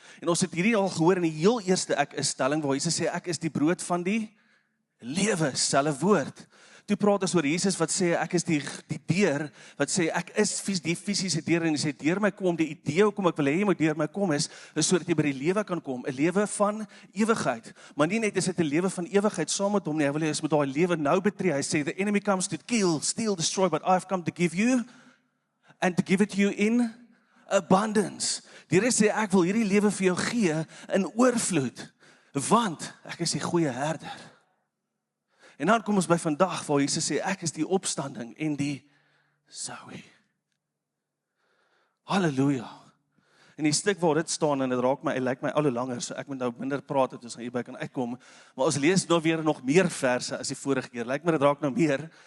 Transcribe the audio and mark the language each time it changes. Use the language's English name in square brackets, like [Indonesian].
[Afrikaans] En ons het hierdie al gehoor in die heel eerste ek is stelling waar Jesus sê ek is die brood van die lewe, selfe woord. Toe praat ons oor Jesus wat sê ek is die deur, wat sê ek is die fisiese deur en hy sê deur my kom, die idee hoekom ek wil hê jy moet deur my kom is sodat jy by die lewe kan kom, 'n lewe van ewigheid. Maar nie net is dit 'n lewe van ewigheid saam met hom nie, hy wil hê ons moet daai lewe nou betree. Hy sê [English] the enemy comes to kill, steal, destroy, but I've come to give you and to give it to you in abundance. [Afrikaans] Die Here sê ek wil hierdie lewe vir jou gee in oorvloed, want ek is die goeie herder. En dan kom ons by vandag waar Jesus sê ek is die opstanding en die Zoe. Halleluja. En die stuk waar dit staan en dit raak my, lyk my al hoe langer, so ek moet nou minder praat dat ons hierby kan uitkom, maar ons lees nou weer nog meer verse as die vorige keer. Lyk my dit raak nou meer.